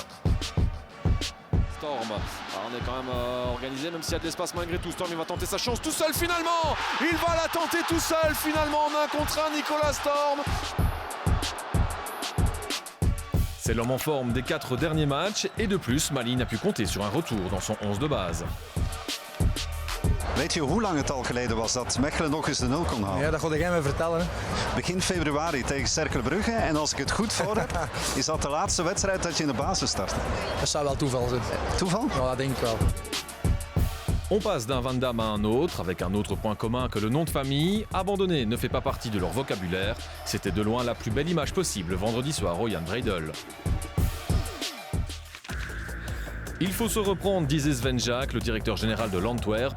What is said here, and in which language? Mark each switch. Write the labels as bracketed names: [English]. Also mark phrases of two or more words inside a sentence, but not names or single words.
[French] Storm, alors on est quand même organisé, même s'il y a de l'espace malgré tout. Storm, il va tenter sa chance tout seul finalement. Il va la tenter tout seul finalement en 1 contre 1, Nicolas Storm. C'est l'homme en forme des 4 derniers matchs, et de plus, Malines a pu compter sur un retour dans son 11 de base. [Dutch] Weet je hoe lang het al geleden was dat Mechelen nog eens de 0 kon halen? Ja, dat kon jij me vertellen. Begin februari tegen Cercle Brugge. En als ik het goed voor heb, is dat de laatste wedstrijd dat je in de basis start. Dat zou wel toeval zijn. Toeval? Ja, dat denk ik wel. [French] On passe d'un Van Damme à un autre, avec un autre point commun que le nom de famille. Abandonné ne fait pas partie de leur vocabulaire. C'était de loin la plus belle image possible vendredi soir au Jan Breidel. Il faut se reprendre, disait Sven Jaak, le directeur général de l'Antwerp.